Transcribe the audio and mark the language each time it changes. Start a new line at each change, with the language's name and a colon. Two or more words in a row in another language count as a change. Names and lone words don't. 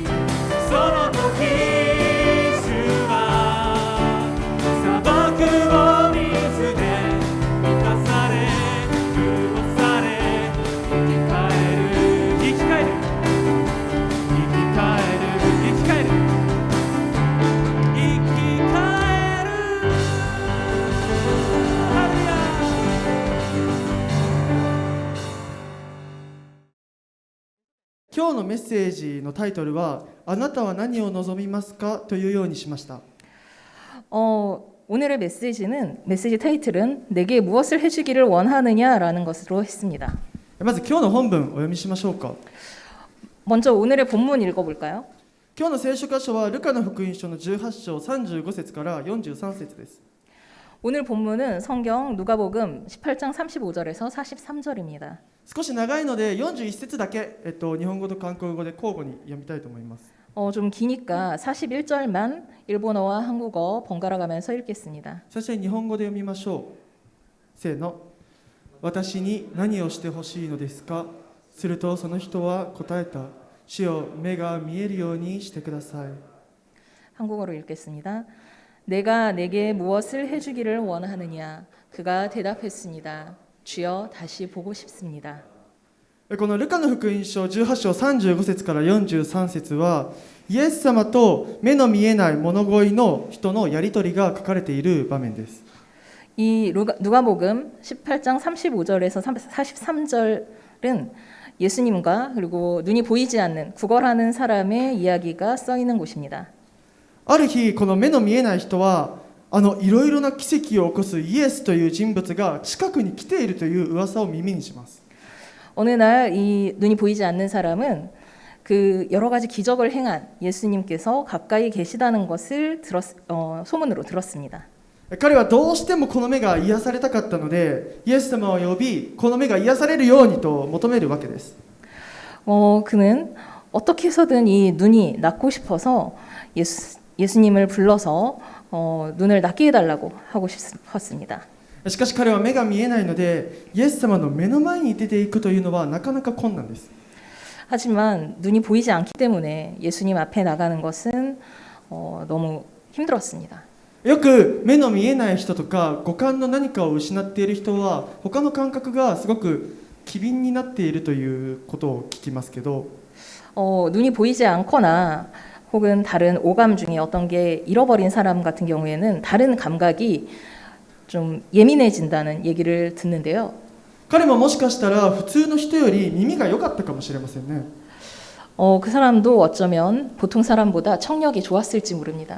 Japanese: その時主は砂漠を水で満たされ、潤され、生き返る、生き返る、生き返る、生き返る、生き返る。ハレルヤ。今日のメッセージのタイトルはあなたは何を望みますかというようにしました。
Korean: 오늘의 메시지 타이틀은 내게 무엇을 해주기를 원하느냐라는 것으로 했습니다.
Japanese: まず今日の本文お読みしましょうか。
Korean: 먼저 오늘의 본문 읽어볼까요?
Japanese: 今日の聖書箇所はルカの福音書の18章35節から43節です。
Korean: 오늘 본문은 성경 누가복음 18장 35절에서 43절입니다.
Japanese: 少し長いので41節だけ、日本語と韓国語で交互に読みたいと思います。
Korean: 좀 기니까 41절만 일본어와 한국어 번갈아 가면서 읽겠습니다.
Japanese: そして日本語で読みましょう。せーの。私に何をしてほしいのですか。するとその人は答えた。主よ、目が見えるようにしてください。
Korean: 한국어로 읽겠습니다. 내가 내게 무엇을 해주기를 원하느냐. 그가 대답했습니다. 주여 다시 보고 싶습니다.
Japanese: このルカの福音書18章35節から43節はイエス様と目の見えない物乞いの人のやり取りが書かれている場面です。
Korean: 이 누가복음 18장 35절에서 43절은 예수님과 그리고 눈이 보이지 않는 구걸하는 사람의 이야기가 써 있는 곳입니다.
Japanese: ある日この目の見えない人はいろいろな奇跡を起こすイエスという人物が近くに来ているという噂を耳にします。
Korean: 어느 날 이 눈이 보이지 않는 사람은 그 여러 가지 기적을 행한 예수님께서 가까이 계시다는 것을 소문으로 들었습니다.
Japanese: 彼はどうしてもこの目が癒されたかったので、イエス様を呼び、この目が癒されるようにと求めるわけです。
Korean: 그는 어떻게 해서든 이 눈이 낫고 싶어서 예수님을 불러서 눈을 낫게 해달라고 하고 싶었습니다.
Japanese: しかし彼は目が見えないので、イエス様の目の前に出ていくというのはなかなか困難です。
Korean: 하지만 눈이 보이지 않기 때문에 예수님 앞에 나가는 것은 너무 힘들었습니다.
Japanese: よく目の見えない人とか五感の何かを失っている人は他の感覚がすごく機敏になっているということを聞きますけど、
Korean: 눈이 보이지 않거나 혹은 다른 오감 중에 어떤 게 잃어버린 사람 같은 경우에는 다른 감각이 좀 예민해진다는 얘기를 듣는데요.
Japanese: 彼ももしかしたら普通の人より耳が良かったかもしれませんね。
Korean: 그 사람도 어쩌면 보통 사람보다 청력이 좋았을지 모릅니다.